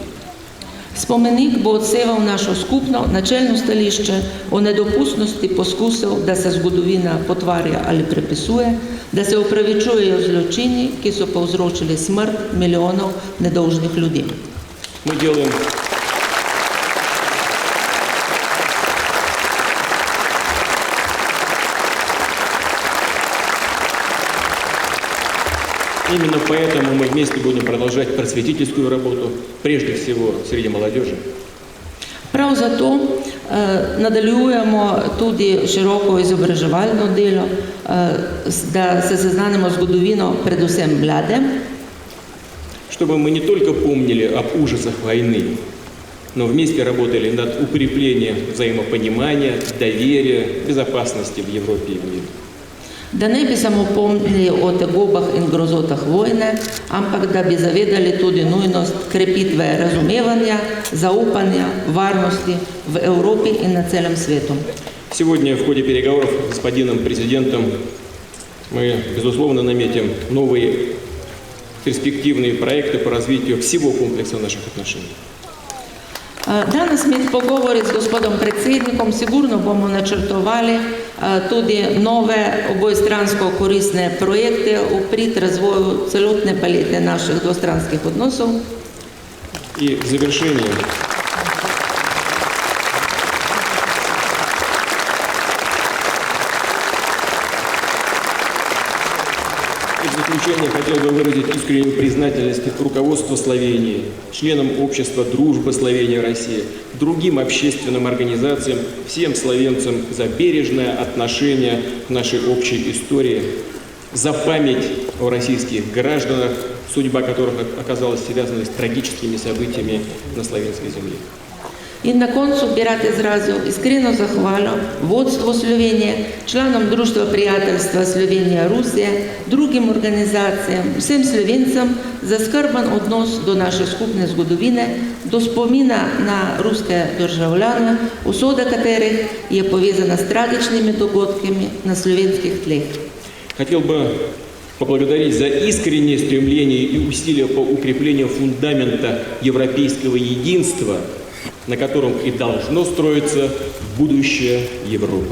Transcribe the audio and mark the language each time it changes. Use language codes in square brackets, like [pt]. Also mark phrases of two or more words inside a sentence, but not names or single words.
[sl] Spomenik bo odseval našo skupno načelno stališče o nedopustnosti poskusov, da se zgodovina potvarja ali prepisuje, da se opravičujejo zločini, ki so povzročili smrt milijonov nedolžnih ljudi. [ru] Мы делаем Именно поэтому мы вместе будем продолжать просветительскую работу, прежде всего среди молодежи. [sl] Prav zato nadaljujemo tudi široko izobraževalno delo, da se seznanimo zgodovino predvsem mlade. [ru] Чтобы мы не только помнили об ужасах войны, но вместе работали над укреплением взаимопонимания, доверия, безопасности в Европе и в мире. [sl] Da ne bi samo pomnili o tegobah in grozotah vojne, ampak da bi zavedali tudi nujnost krepitve razumevanja, zaupanja, varnosti v Evropi in na celem svetu. [ru] Сегодня в ходе переговоров с господином президентом мы, безусловно, наметим новые перспективные проекты по развитию всего комплекса наших отношений. [sl] Danes med pogovori z gospodom predsednikom sigurno bomo načrtovali tudi nove obojestransko koristne projekte v prid razvoju celotne palete naših dvostranskih odnosov. [ru] И в завершение хотел бы выразить искреннюю признательность руководству Словении, членам общества «Дружба Словения-Россия», другим общественным организациям, всем словенцам за бережное отношение к нашей общей истории, за память о российских гражданах, судьба которых оказалась связана с трагическими событиями на словенской земле. [sl] In na koncu bi rad izrazil iskreno zahvalo vodstvu Slovenije, članom Društva prijateljstva Slovenija-Rusija, drugim organizacijam, vsem Slovencem za skrben odnos do naše skupne zgodovine, do spomina na ruske državljane, usoda katerih je povezana s tragičnimi dogodkami na slovenskih tleh. [ru] Хотел бы поблагодарить за искреннее стремление и усилия по укреплению фундамента европейского единства, на котором и должно строиться будущее Европы.